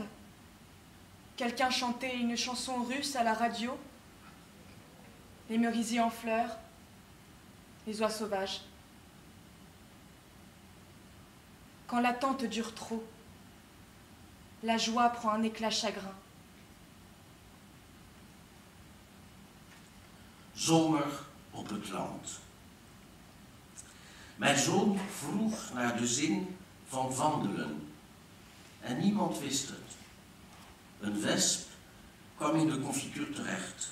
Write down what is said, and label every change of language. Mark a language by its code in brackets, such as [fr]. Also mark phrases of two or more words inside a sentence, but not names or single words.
[fr] Quelqu'un chantait une chanson russe à la radio. Les merisiers en fleurs, les oies sauvages. Quand l'attente dure trop, la joie prend un éclat chagrin. [nl] Zomer op het land. Mijn zoon vroeg naar de zin van wandelen en niemand wist het. Een wesp kwam in de confituur terecht.